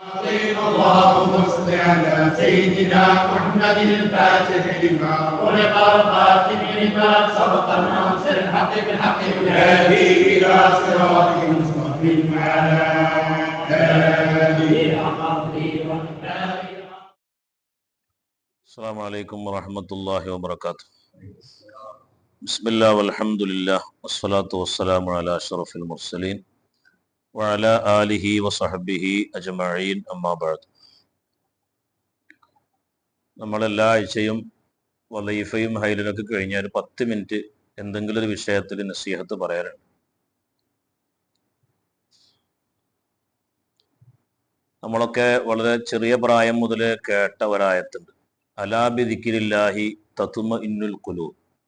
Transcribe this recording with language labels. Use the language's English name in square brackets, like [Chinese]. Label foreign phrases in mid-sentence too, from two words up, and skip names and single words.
[Arabic] اللهم صل على سيدنا محمد الفاتح لما خلق الخاتم لما سبق الناصر الحق بالحق والهادي الى صراطك المستقيم وعلى اله وصحبه. السلام عليكم ورحمة الله وبركاته. بسم الله والحمد لله والصلاة والسلام على أشرف المرسلين وعلى آله وصحبه أجمعين أما بعد. [Malayalam] നമ്മളെല്ലാ ആഴ്ചയും വലീഫയും ഹൈലിനൊക്കെ കഴിഞ്ഞ ഒരു 10 മിനിറ്റ് എന്തെങ്കിലും ഒരു വിഷയത്തിൽ നസീഹത്ത് പറയാറുണ്ട്. നമ്മളൊക്കെ വളരെ ചെറിയ പ്രായം മുതൽ കേട്ട ഒരായത്തുണ്ട്, [Arabic] ألا بذكر الله تطمئن القلوب.